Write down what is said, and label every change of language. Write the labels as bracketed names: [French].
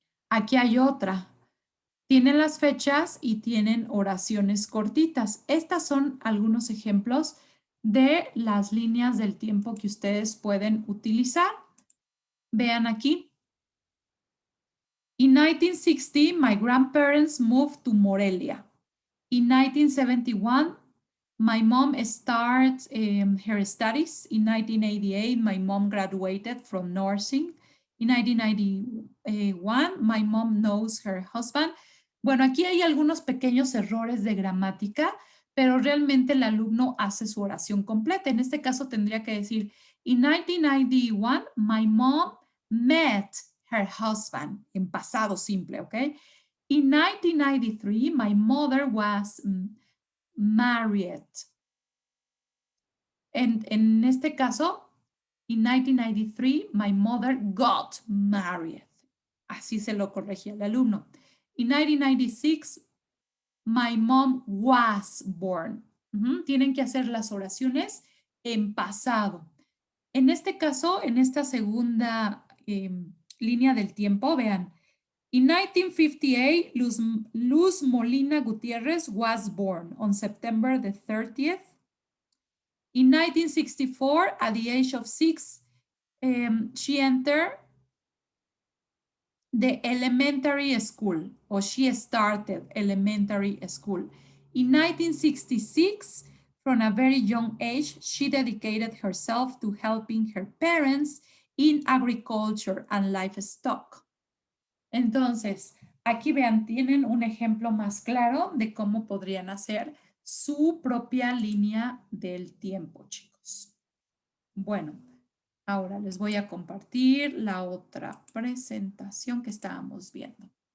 [Spanish] Aquí hay otra. Tienen las fechas y tienen oraciones cortitas. Estas son algunos ejemplos de las líneas del tiempo que ustedes pueden utilizar. Vean aquí. [English] In 1960, my grandparents moved to Morelia. In 1971, my mom started her studies. In 1988, my mom graduated from nursing. In 1991, my mom knows her husband. [Spanish] Bueno, aquí hay algunos pequeños errores de gramática, pero realmente el alumno hace su oración completa. En este caso tendría que decir, [English] in 1991, my mom met her husband, [Spanish] en pasado simple, ¿ok? [English] In 1993, my mother was married. [Spanish] En este caso, [English] in 1993, my mother got married. [Spanish] Así se lo corregía el alumno. [English] In 1996, my mom was born. [Spanish] Tienen que hacer las oraciones en pasado. En este caso, en esta segunda línea del tiempo, vean, [English] In 1958, Luz Molina Gutierrez was born on September the 30th. In 1964, at the age of 6, she entered the elementary school, or she started elementary school. In 1966, from a very young age, she dedicated herself to helping her parents in agriculture and livestock. [Spanish] Entonces, aquí vean, tienen un ejemplo más claro de cómo podrían hacer su propia línea del tiempo, chicos. Bueno, ahora les voy a compartir la otra presentación que estábamos viendo.